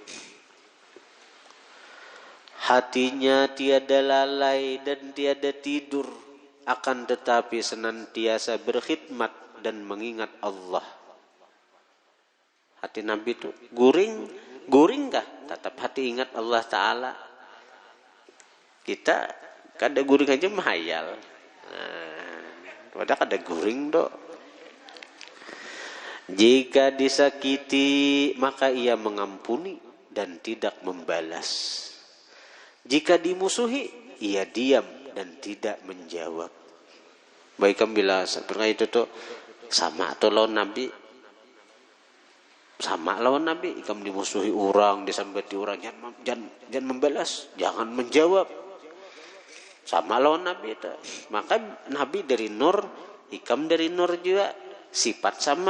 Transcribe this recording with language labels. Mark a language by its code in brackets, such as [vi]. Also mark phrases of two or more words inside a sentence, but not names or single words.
[id] Hatinya tiada lalai dan tiada tidur, akan tetapi senantiasa berkhidmat dan mengingat Allah. Hati Nabi itu guring kah? Tetap hati ingat Allah Ta'ala. [bjn] Kita kada guring aja mahayal. Padahal kada guring dok. [id] Jika disakiti maka ia mengampuni dan tidak membalas. Jika dimusuhi ia diam dan tidak menjawab. Baik bila seperti itu tuh sama atau lawan Nabi. Sama lawan Nabi. Ikam dimusuhi orang, disambati orang, jangan membalas, jangan menjawab. Sama lawan Nabi itu. Maka Nabi dari nur, ikam dari nur juga. Sifat sama.